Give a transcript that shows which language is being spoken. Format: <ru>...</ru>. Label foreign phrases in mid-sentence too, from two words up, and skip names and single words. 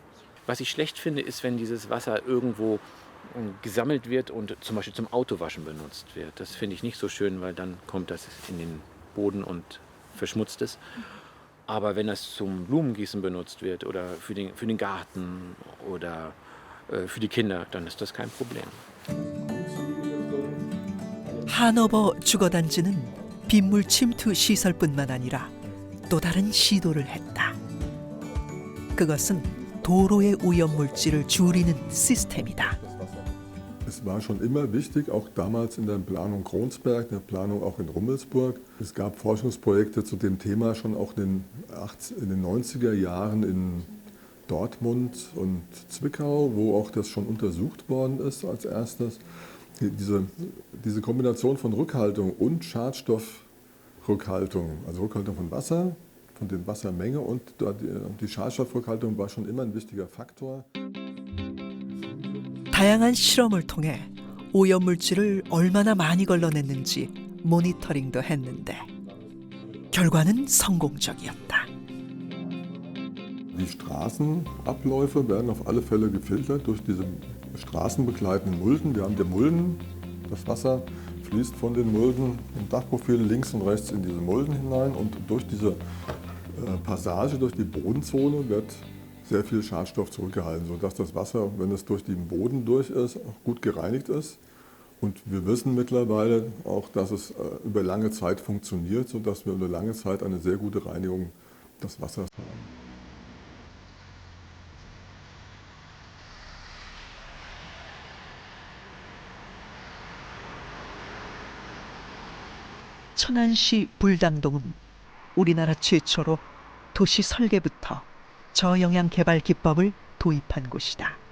<de>Was ich schlecht finde, ist, wenn dieses Wasser irgendwo gesammelt wird und zum Beispiel zum Autowaschen benutzt wird. Das finde ich nicht so schön, weil dann kommt das in den Boden und verschmutzt es. Aber wenn das zum Blumengießen benutzt wird oder für den Garten oder für die Kinder, dann ist das kein Problem.</de> <ko>하노버 주거단지는 빗물 침투 시설뿐만 아니라 또 다른 시도를 했다. 그것은 도로의 오염물질을 줄이는 시스템이다.</ko> <de>Es war schon immer wichtig, auch damals in der Planung Kronsberg, in der Planung auch in Rummelsburg. Es gab Forschungsprojekte zu dem Thema schon auch in den 90er Jahren in Dortmund und Zwickau, wo auch das schon untersucht worden ist als erstes. Diese Kombination von Rückhaltung und Schadstoffrückhaltung, also Rückhaltung von Wasser, von der Wassermenge und die Schadstoffrückhaltung war schon immer ein wichtiger Faktor.</de> <ko>다양한 실험을 통해 오염물질을 얼마나 많이 걸러냈는지 모니터링도 했는데 결과는 성공적이었다.</ko> <de>Die Straßenabläufe werden auf alle Fälle gefiltert durch diese straßenbegleitenden Mulden. Wir haben die Mulden, das Wasser fließt von den Mulden im Dachprofil links und rechts in diese Mulden hinein und durch diese Passage, durch die Bodenzone wird sehr viel Schadstoff zurückgehalten, sodass das Wasser, wenn es durch den Boden durch ist, auch gut gereinigt ist. Und wir wissen mittlerweile auch, dass es über lange Zeit funktioniert, sodass wir über lange Zeit eine sehr gute Reinigung des Wassers haben.</de> <ko>천안시 불당동은 우리나라 최초로 도시 설계부터 저영양 개발 기법을 도입한 곳이다.</ko>